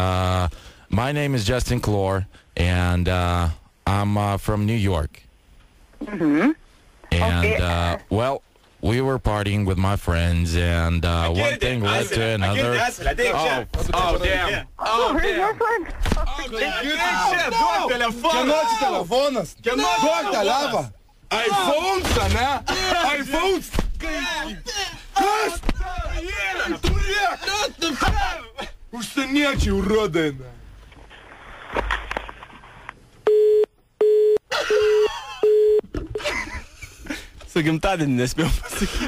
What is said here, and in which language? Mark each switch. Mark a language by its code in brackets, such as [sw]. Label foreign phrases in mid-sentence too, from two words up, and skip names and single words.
[en] My name is Justin Clore, and I'm from New York. Mm-hmm. And, well, we were partying with my friends, and one thing led to another. Oh, damn. Oh, your friend. [lt] Kieno čia telefonas? Duok tą lavą. iPhones, ane? iPhones. Kas? Turėk. Užsieniečiai urodai. Su gimtadienį nespėjom pasakyti.